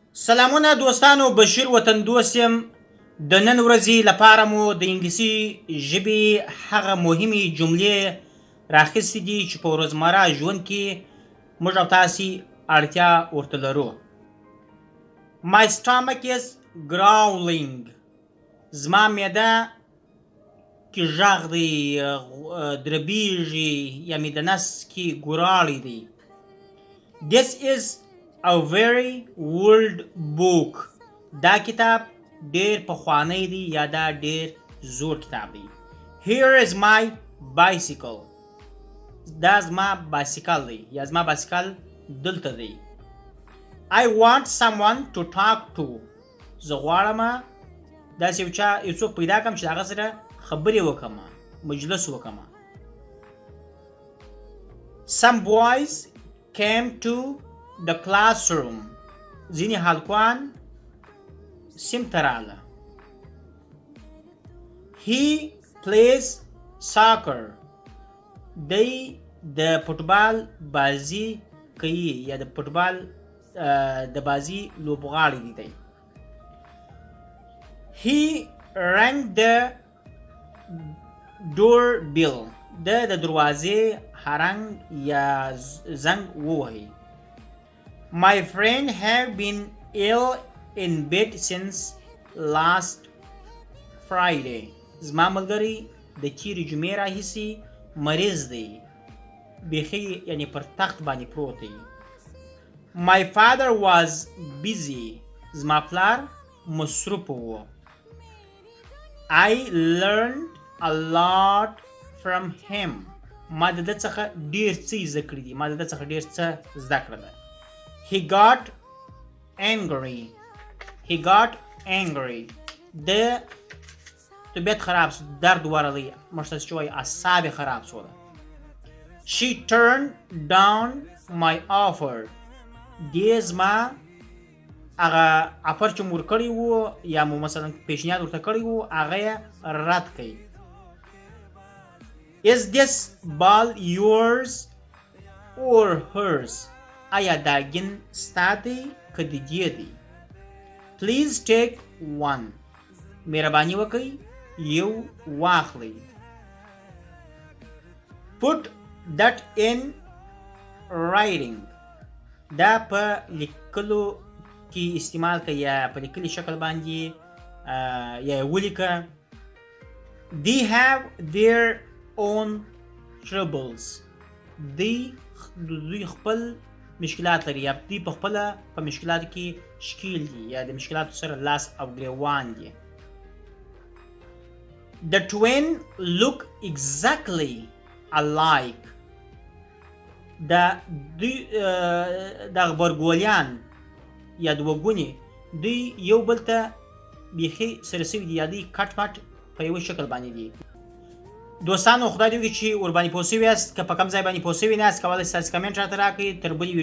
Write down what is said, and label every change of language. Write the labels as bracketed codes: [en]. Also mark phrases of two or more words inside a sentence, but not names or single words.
[ps] سلامونه دوستانو، بشیر وطندوست یم. د نن ورځې لپاره مو د انګلیسي ژبې هغه مهمې جملې راخیستې دي چې په روزمره ژوند کې موږ او تاسې اړتیا ورته لرو. [en] My stomach is growling. [ps] زما معده کې غږ دی، دربیږي یا مې د نس کې ګوراړی دی. [en] This is a very old book. [ps] دا کتاب ډیر پخوانی دی یا دا ډیر زوړ کتاب دی. [en] Here is my bicycle. [ps] دا زما بایسیکل دی یا زما بایسیکل دلته دی. [en] I want someone to talk to. [ps] زه غواړم داسې یو څوک پیدا کړم چې د هغه سره خبرې وکړم، مجلس وکړم. [en] Some boys came to the classroom. [ps] ځینې هلکان صنف ته راغله. [en] He plays soccer. [ps] دی د فوټبال بازي کوي یا د فوټبال د بازي لوبغاړی دی. [en] He rang the doorbell. [ps] د دروازې هرنګ یا زنګ ووهي. [en] My friend have been ill in bed since last Friday. [ps] زما ملګری د تیرې جمعې راهیسې مریض دی، بیخي یعنی پر تخت باندې پروت دی. [en] My father was busy. [ps] زما پلار مصروف و. [en] I learned a lot from him. [ps] ما د ده څخه ډیر څه زده کړي دي، ما د ده څخه ډیر څه زده کړه ده. [en] He got angry. [ps] د طبیعت خراب شو، درد ورغی، مشتس شوی، اعصاب خراب شو. [en] She turned down my offer. [ps] دې زما هغه افر چې مور کړی وو یا مو مثلا پیشنهاد ورته کړی وو هغه یې رد کړي. [en] Is this ball yours or hers? [ps] آیا دا ګین ستا دی که د دې دی؟ [en] Please take one. [ps] مهرباني وکړئ یو واخلئ. [en] Put that in writing. [ps] دا په لیکلو کې استعمال کړئ یا په لیکلي شکل باندې یا ولیکه. [en] They have their own troubles. [ps] دوی خپل مشکلات لري یا دوی په خپله په مشکلاتو کې ښکیل دي یا د مشکلاتو سره لاس او ګریوان دي. [en] The twin look exactly alike. [ps] د غبرګولیان یا دوهګوني دوی یو بل ته بیخي سره سوي دي یا دوی کټ پټ په یوه شکل باندې دي. دوستانو خدای دې وکړي چې ورباندې پوه سوي یاست، که په کوم ځای باندې پوه سوي نه یاست کولی ستاسې کمنټ راته راکړئ.